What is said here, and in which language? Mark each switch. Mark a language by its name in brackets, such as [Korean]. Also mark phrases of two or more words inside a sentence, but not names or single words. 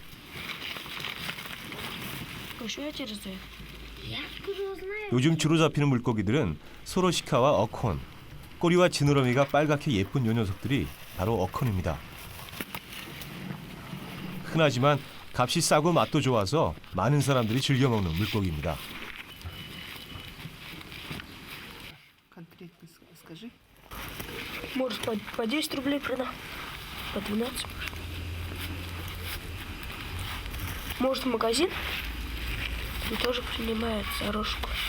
[Korean] 요즘 주로 잡히는 물고기들은 소로시카와 어콘, 꼬리와 지느러미가 빨갛게 예쁜 요 녀석들이 바로 어콘입니다. 흔하지만 값이 싸고 맛도 좋아서 많은 사람들이 즐겨 먹는 물고기입니다. [Russian] Конкретно скажи. Может, по 10 рублей продам, по 12. Может, в магазин? Там тоже принимают зарожку.